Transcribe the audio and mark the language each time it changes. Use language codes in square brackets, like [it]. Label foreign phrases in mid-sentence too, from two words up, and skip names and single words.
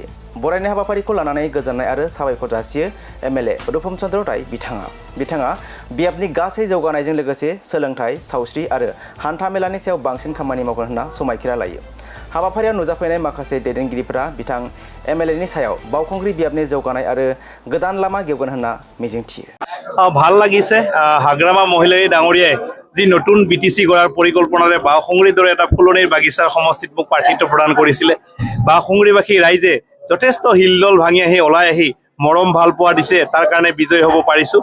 [brx] बरायनाय हाबाफारिखौ लानानै गोजोननाय आरो साबायखर जासियो एमएलए रूपम चंद्र राय बिथाङा बियाबनि गासै जौगानायजों लोगोसे सोलोंथाइ, सावस्रि आरो हान्था मेलानि सायाव बांसिन खामानि मावगोन होनना समायखिरा लायो। हाबाफारियाव नुजाफैनाय माखासे दैदेनगिरिफोरा बिथां एमएलएनि सायाव बावखुंग्रि बियाबनि जौगानाय आरो गोदान लामा गेवगोन होनना मिजिंथियो। [as] ভাল লাগিছে হাগ্ৰামা মহিলাই ডাঙৰীয়াই যি নতুন বিটিসি গড়াৰ পৰিকল্পনাৰে বাওখুংৰিৰ দৰে এটা ফুলনিৰ বাগিচাৰ সমষ্টিত মোক প্ৰাৰ্থিত্ব প্ৰদান কৰিছিলে। বাওখুংৰিবাসী ৰাইজে যথেষ্ট হিলদল ভাঙি আহি ওলাই আহি মৰম ভাল পোৱা দিছে, তাৰ কাৰণে বিজয় হ'ব পাৰিছো।